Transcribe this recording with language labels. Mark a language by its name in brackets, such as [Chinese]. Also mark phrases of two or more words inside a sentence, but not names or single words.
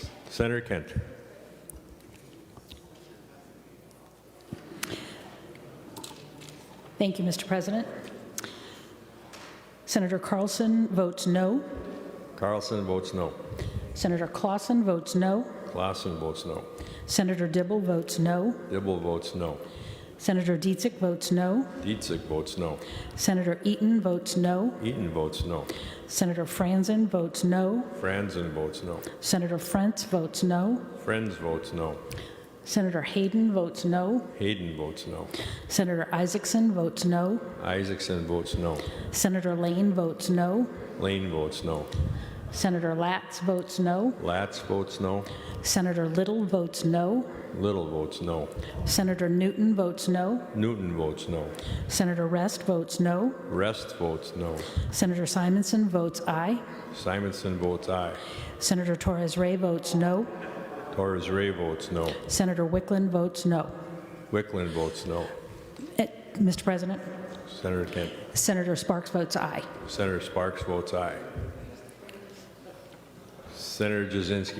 [English] Senator Kent. Thank you, Mr. President. Senator Carlson votes no. Carlson votes no. Senator Clausen votes no. Clausen votes no. Senator Dibble votes no. Dibble votes no. Senator Dietzick votes no. Dietzick votes no. Senator Eaton votes no. Eaton votes no. Senator Franzen votes no. Franzen votes no. Senator Frentz votes no. Friends votes no. Senator Hayden votes no. Hayden votes no. Senator Isaacson votes no. Isaacson votes no. Senator Lane votes no. Lane votes no. Senator Latz votes no. Latz votes no. Senator Little votes no. Little votes no. Senator Newton votes no. Newton votes no. Senator Rest votes no. Rest votes no. Senator Simonson votes aye. Simonson votes aye. Senator Torres Ray votes no. Torres Ray votes no. Senator Wickland votes no. Wickland votes no. Mr. President, Senator Kent. Senator Sparks votes aye. Senator Sparks votes aye. Senator Jasinski.